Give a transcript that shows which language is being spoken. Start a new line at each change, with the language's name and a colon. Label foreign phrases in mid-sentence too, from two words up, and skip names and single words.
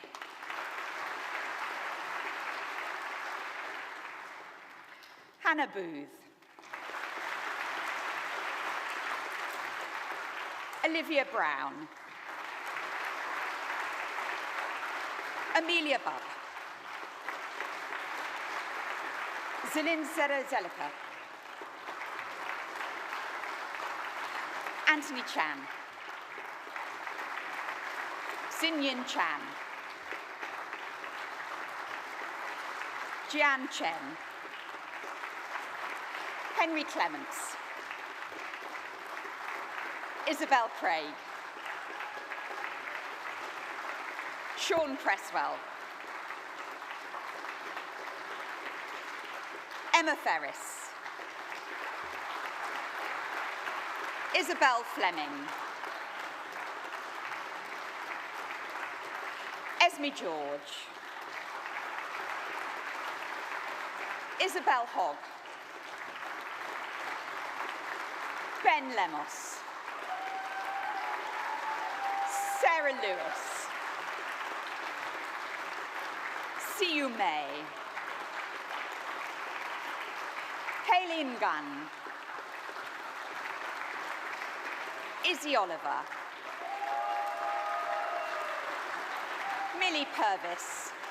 English: Hannah Booth. Olivia Brown. Amelia Bubb. Zilin Zelika. Anthony Chan. Xinyin Chan. Jian Chen. Henry Clements. Isabel Craig. Sean Cresswell. Emma Ferris. Isabel Fleming. Esme George. Isabel Hogg. Ben Lemos. Sarah Lewis. Siu May. Haylene Gunn. Izzy Oliver. Millie Purvis.